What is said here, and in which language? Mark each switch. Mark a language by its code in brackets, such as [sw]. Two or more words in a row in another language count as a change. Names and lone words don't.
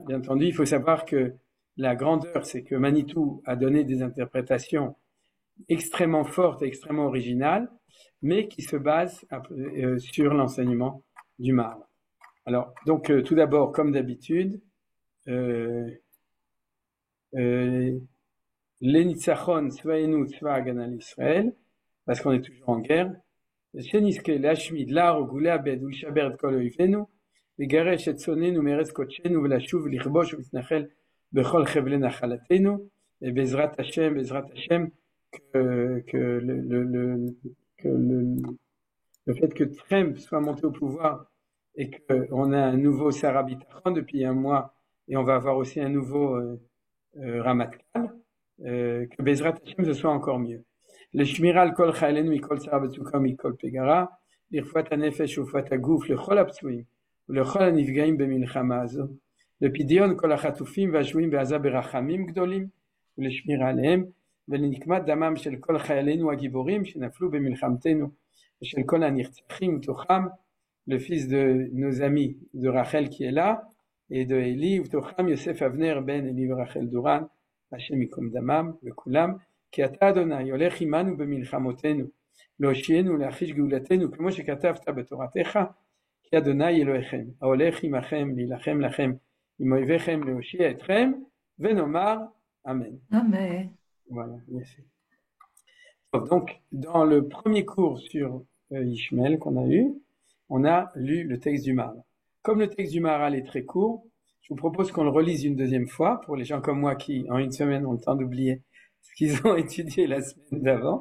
[fr] Bien entendu, il faut savoir que la grandeur, c'est que Manitou a donné des interprétations extrêmement fortes et extrêmement originales, mais qui se basent sur l'enseignement du Maharal. Alors, donc, tout d'abord, comme d'habitude, [he] לניצחון צבאנו צבא הגנה לישראל, [fr] parce qu'on est toujours en guerre. [he] שנזכה להשמיד, להרוג ולאבד ולשבר את כל אויבינו, לגרש את שונאינו מארץ קודשנו ולשוב ולכבוש ולהתנחל בכל חבלי נחלתנו, et בעזרת השם, [fr] le fait que Trump soit monté au pouvoir et qu'on a un nouveau [he] שר הביטחון [fr] depuis un mois, et on va avoir aussi un nouveau Ramatkal, que [he] בעזרת השם [fr] ce soit encore mieux. [he] לשמירה על כל חיילינו מכל צרה וצוקה ומכל פגרה, לרפואת הנפש ורפואת הגוף לכל הפצועים ולכל הנפגעים במלחמה הזו, לפדיון כל החטופים והשבויים בעזה ברחמים גדולים ולשמירה עליהם, ולנקמת דמם של כל חיילינו הגיבורים שנפלו במלחמתנו ושל כל הנרצחים מתוכם, [fr] le fils de nos amis de Rachel qui est là, et de Eli, [he] ובתוכם יוסף אבנר בן אלי ורחל דורן, השם ייקום דמם וכולם, כי אתה אדוני הולך עמנו במלחמותינו, להושיענו ולהחיש גאולתנו, כמו שכתבת בתורתך, כי אדוני אלוהיכם, ההולך עמכם להילחם לכם עם אויביכם, להושיע אתכם, ונאמר אמן. Amen. [fr] Voilà, merci. Donc, dans le premier cours sur Ishmael qu'on a eu, on a lu le texte du Maharal. Comme le texte du Maharal est très court, je vous propose qu'on le relise une deuxième fois pour les gens comme moi qui, en une semaine, ont le temps d'oublier ce qu'ils ont étudié la semaine d'avant.